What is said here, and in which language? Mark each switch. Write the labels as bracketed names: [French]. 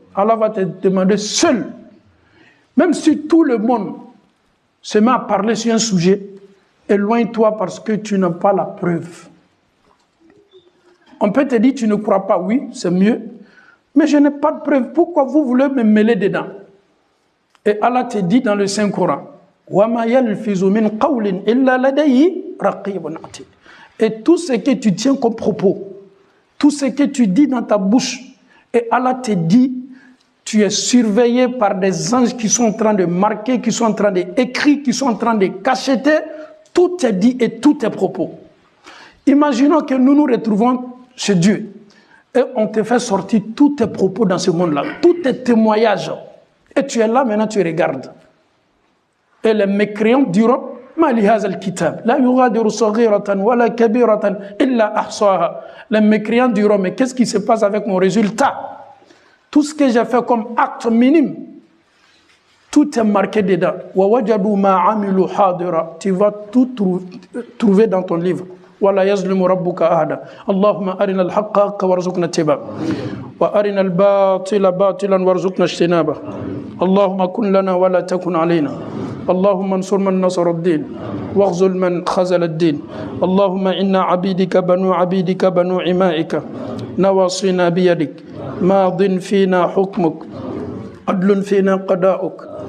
[French] Allah va te demander seul. Même si tout le monde se met à parler sur un sujet, éloigne-toi parce que tu n'as pas la preuve. On peut te dire, tu ne crois pas, oui, c'est mieux, mais je n'ai pas de preuve. Pourquoi vous voulez me mêler dedans? Et Allah te dit dans le Saint-Coran, [Arabic] وَمَا يَلْفِزُ مِنْ قَوْلٍ إِلَّا لَدَيْهِ رَقِيبٌ عَتِيدٌ. [French] Et tout ce que tu tiens comme propos, tout ce que tu dis dans ta bouche, et Allah te dit, tu es surveillé par des anges qui sont en train de marquer, qui sont en train d'écrire, qui sont en train de cacheter, tout est dit et tout est propos. Imaginons que nous nous retrouvons chez Dieu et on te fait sortir tous tes propos dans ce monde-là, tous tes témoignages, et tu es là maintenant, tu regardes. Et les mécréants diront, [Arabic] ما لهذا الكتاب لا يغادر صغيرة ولا كبيرة إلا أحصاها. [French] Les mécréants diront, mais qu'est-ce qui se passe avec mon résultat? Tout ce que j'ai fait comme acte minime, tout est marqué dedans. [Arabic] وَوَجَدُوا مَا عَمِلُوا حَاضِرًا. [French] Tu vas tout trouver dans ton livre. [Arabic] وَلَا يَظْلِمُ رَبُّكَ أَحَدًا. اللهم أرنا الحق حقا وارزقنا اتباعه وأرنا الباطل باطلا وارزقنا اجتنابه. اللهم كن لنا ولا تكن علينا. اللهم انصر من نصر الدين واخذل من خذل الدين. اللهم إنا عبيدك بنو عبيدك بنو عمائك نواصينا بيدك ماض فينا حكمك عدل فينا قضاؤك.